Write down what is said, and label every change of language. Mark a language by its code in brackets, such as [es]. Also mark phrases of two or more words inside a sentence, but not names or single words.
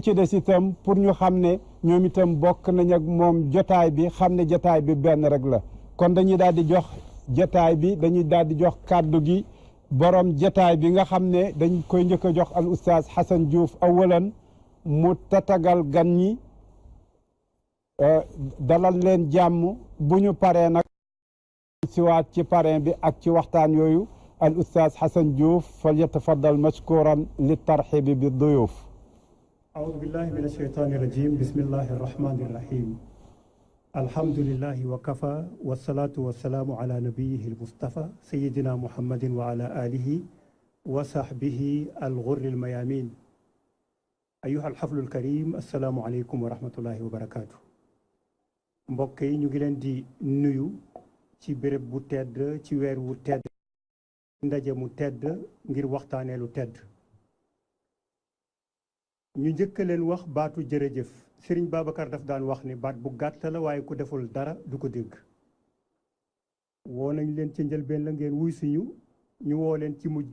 [wo] ci des itam pour ñu xam ne ñoom itam bokk nañ ak moom jotaay bi xam ne jotaay bi benn rek la kon dañuy daal di jox jotaay bi dañuy daal di jox kàddu gi borom jotaay bi nga xam ne dañ koy njëkk a jox al oustaz Hassan Diouf awalan mu tatagal gan ñi dalal leen jàmm bu ñu paree nag siwaat ci parrain bi ak ci waxtaan yooyu al oustaz Hassan Diouf [ar] فليتفضل مشكورا للترحيب بالضيوف أعوذ بالله من الشيطان الرجيم بسم الله الرحمن الرحيم الحمد لله وكفى والصلاة والسلام على نبيه المصطفى سيدنا محمد وعلى آله وصحبه الغر الميامين أيها الحفل الكريم السلام عليكم ورحمة الله وبركاته [wo] mbokk yi ñu ngi leen di nuyu ci béréb bu tedd ci weer wu tedd ndaje mu tedd ngir waxtaanee lu tedd ñu njëkk leen wax baatu jërëjëf Serigne Babacar daf daan wax ni baat bu gàtt la waaye ku deful dara du ko dégg woo nañ leen ci njëlbeen la ngeen wuy siñu ñu woo leen ci mujj